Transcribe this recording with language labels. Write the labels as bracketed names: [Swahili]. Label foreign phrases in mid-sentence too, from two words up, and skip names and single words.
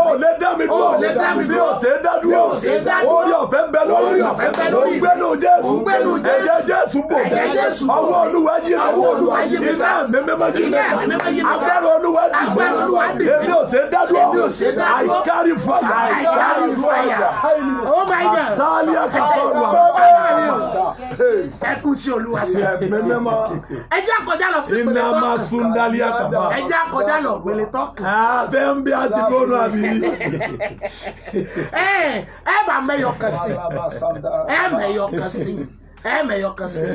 [Yoruba] Ó lè dá mi dúró. Ó lè dá mi Bí dúró. ó ṣe dá dúró. Bí ó ṣe dá dúró. Orí ọ̀fẹ́ ń bẹ lórí. Orí ọ̀fẹ́ ń bẹ lórí. Ògbénu Jésù. Ògbénu Jésù. Ẹ̀jẹ̀ Jésù bò. Ẹ̀jẹ̀ Jésù bò. Ọwọ́ Olúwa yí mi. Ọwọ́ Olúwa yí mi. Iná mi mímọ́ yí mi. Iná mi mímọ́ yí mi. Agbára Olúwa dì mí. Agbára Olúwa dì mí. Èmi ò ṣe dá dúró. Èmi ò ṣe dá dúró. [English] I carry fire. I carry fire. Oh my God. Asali akabaru [Yoruba] Ẹ kú sí Olúwa sí. Ẹ jẹ́ àkọjá lọ sí ìpele Iná máa tọ́kàn. sundali akaba. Ẹ jẹ́ àkọjá lọ ìpele tọ́kàn. Àfẹ́ ń bí àti gbóná àbí. Ẹ bá mẹ́yọ kan sí. Ẹ mẹ́yọ kan sí. Ẹ mẹ́yọ kan sí.